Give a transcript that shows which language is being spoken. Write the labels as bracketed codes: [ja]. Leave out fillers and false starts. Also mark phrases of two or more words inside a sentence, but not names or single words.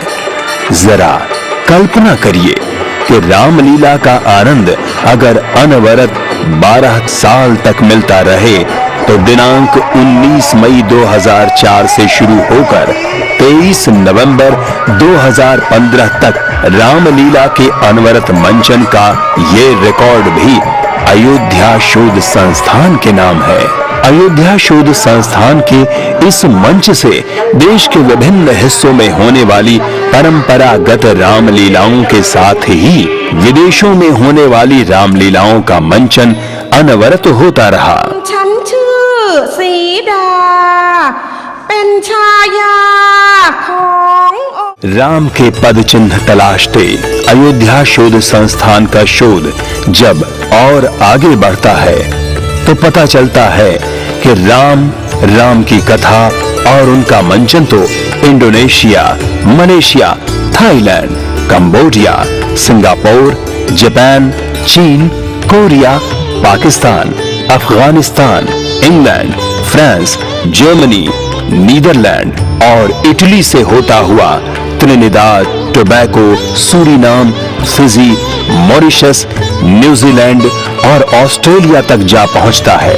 [hi] जरा कल्पना करिए कि रामलीला का आनंद अगर अनवरत 12 साल तक मिलता रहे तो दिनांक 19 मई 2004 से शुरू होकर 23 नवंबर 2015 तक रामलीला के अनवरत मंचन का ये रिकॉर्ड भी अयोध्या शोध संस्थान के नाम है। अयोध्या शोध संस्थान के इस मंच से देश के विभिन्न हिस्सों में होने वाली परंपरागत रामलीलाओं के साथ ही विदेशों में होने वाली रामलीलाओं का मंचन अनवरत होता रहा। [th] ฉันชื่อสีดาเป็นชายาขององค์ [hi] राम के पद चिन्ह तलाशते अयोध्या शोध संस्थान का शोध जब और आगे बढ़ता है तो पता चलता है कि राम की कथा और उनका मंचन तो इंडोनेशिया, मलेशिया, थाईलैंड, कंबोडिया, सिंगापुर, जापान, चीन, कोरिया, पाकिस्तान, अफगानिस्तान, इंग्लैंड, फ्रांस, जर्मनी, नीदरलैंड और इटली से होता हुआ त्रिनिदाद, टोबैको, सूरीनाम, फिजी, मॉरिशस, न्यूजीलैंड और ऑस्ट्रेलिया तक जा पहुंचता है।